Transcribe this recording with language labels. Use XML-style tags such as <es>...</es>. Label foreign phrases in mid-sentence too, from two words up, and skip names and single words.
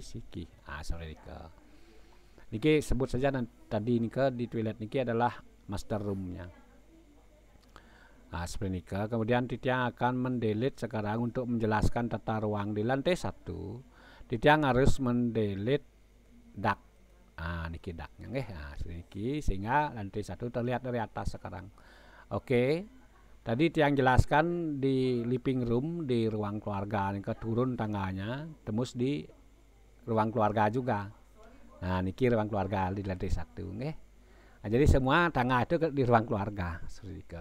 <id>Sorry niki sebut saja tadi di toilet niki adalah</id> <en>master roomnya.</en> <id>Seperti ini kemudian Titiang akan mendelete sekarang untuk menjelaskan tata ruang di lantai 1. Titiang harus mendelete dak. Niki daknya niki sehingga lantai 1 terlihat dari atas sekarang. Oke. Tadi Tiang jelaskan di</id> <en>living room</en> <id>di ruang keluarga ini turun tangganya tembus di ruang keluarga juga. Nah niki ruang keluarga di lantai 1 Nah, jadi semua tangga itu di ruang keluarga seperti itu.</id>